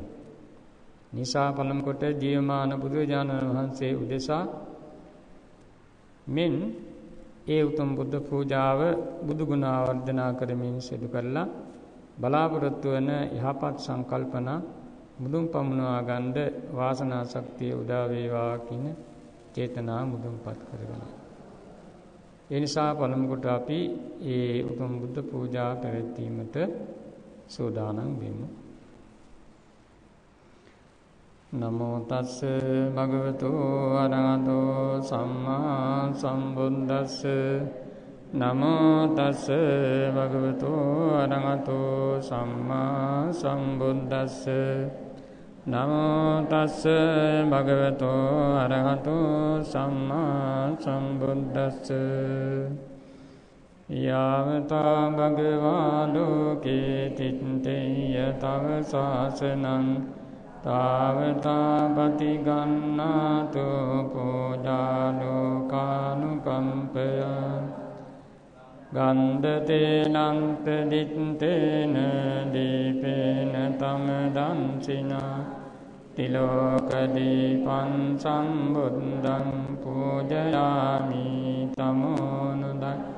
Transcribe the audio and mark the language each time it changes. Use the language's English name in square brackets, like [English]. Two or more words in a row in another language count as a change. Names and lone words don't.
[Sinhala] නිසා පළමු කොට ජීවමාන බුදුරජාණන් වහන්සේ උදෙසා මෙන් ඒ උතුම් බුද්ධ පූජාව බුදු ගුණ ආවර්ධනා කරමින් සිදු කරලා බලාපොරොත්තු වන යහපත් සංකල්පන මුදුන් පමුණවා ගන්න වාසනා ශක්තිය උදා වේවා කියන චේතනා මුදුන්පත් කරගන්න. ඒ නිසා පළමු කොට අපි ඒ උතුම් බුද්ධ පූජා පැවැත්වීමට සූදානම් වෙමු. [Pali] නමෝ තස්ස භගවතු අරහතෝ සම්මා සම්බුද්දස්ස නමෝ තස්ස භගවතු අරහතෝ සම්මා සම්බුද්දස්ස නමෝ තස්ස භගවතු අරහතෝ සම්මා සම්බුද්දස්ස යාවතා භගවා ලෝකේ තිත්තේය තව ශාසනං තාවතා පතිගන්නාතු පූජා ලෝකානුකම්පය ගන්ධතේනන්ත දිත්තේන දීපේන තම දංසිනා තිලෝක දීපං සම්බුද්ධං පූජයාමි තමෝනුදයි